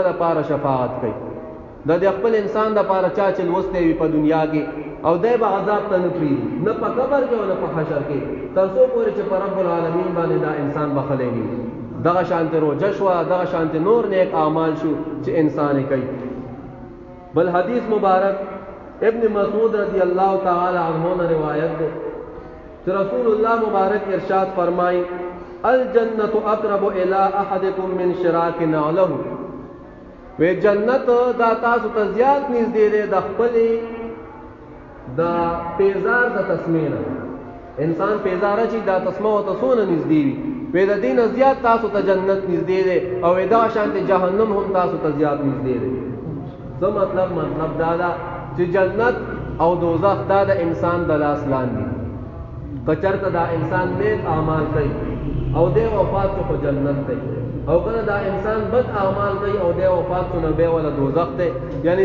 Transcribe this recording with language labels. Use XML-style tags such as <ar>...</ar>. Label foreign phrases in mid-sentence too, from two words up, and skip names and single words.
<ps>لپاره شفاعت کوي د خپل انسان لپاره چا چې لوستی وي په دنیا کې او دی به عذاب ته نه پرېږدي نه په قبر کې او نه په حشر کې تر څو پورې چې په رب العالمین باندې دا انسان بخلی نه وي دغه شانت روزه شوه دغه شانت نور نیک اعمال شو چې انسان یې کوي بل حدیث مبارک ابن مسعود</ps> <ar>رضی اللہ تعالی عنہ</ar> <ur>نے روایت ہے کہ</ur> <ps>رسول اللہ مبارک ارشاد فرمائی</ps> <ar>الجنت اقرب الى احدکم من شراک نعلہ</ar> <ps>وی جنت دا تاسو ته زیات نږدې دی د خپلې د پیزار د تسمې نه انسان پیزاره چې دا تسمه ورته څونه نږدې وي وی د دې نه زیات تاسو ته جنت نږدې دی او دا شانتې جهنم هم تاسو ته زیات نږدې دی څه مطلب دا ده چې جنت او دوزخ دا د انسان د لاس لاندې که چېرته دا انسان نیک اعمال کوي او دی وفات شو په جنت دی او کله دا انسان بد اعمال کوي او دی وفات شو نو بیا ولا دوزخ دی یعنی</ps>